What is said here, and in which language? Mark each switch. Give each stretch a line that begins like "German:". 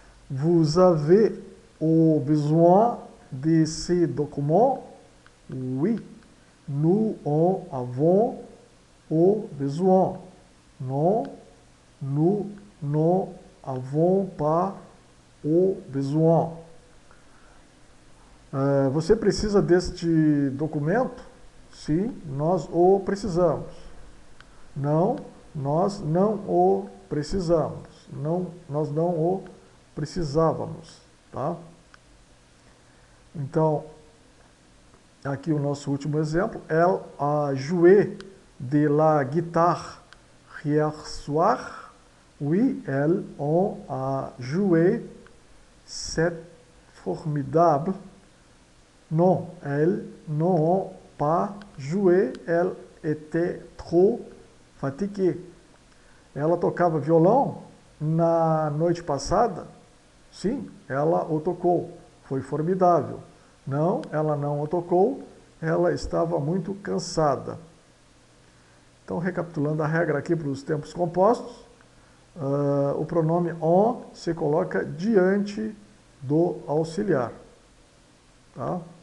French: Vous avez besoin de ces documents? Oui, nous en avons besoin. Non, nous n'en avons pas besoin.
Portuguese: Você precisa deste documento? Sim, nós o precisamos. Não, nós não o precisamos. Não, nós não o precisávamos, tá? Então, aqui o nosso último exemplo.
French: Elle a joué de la guitare hier soir? Oui, elle en a joué. C'est formidable. Non, elle n'en a pas joué. Elle était trop fatiguée.
Portuguese: Ela tocava violão na noite passada? Sim, ela o tocou. Foi formidável. Não, ela não o tocou. Ela estava muito cansada. Então, recapitulando a regra aqui para os tempos compostos, o pronome on se coloca diante do auxiliar. Tá?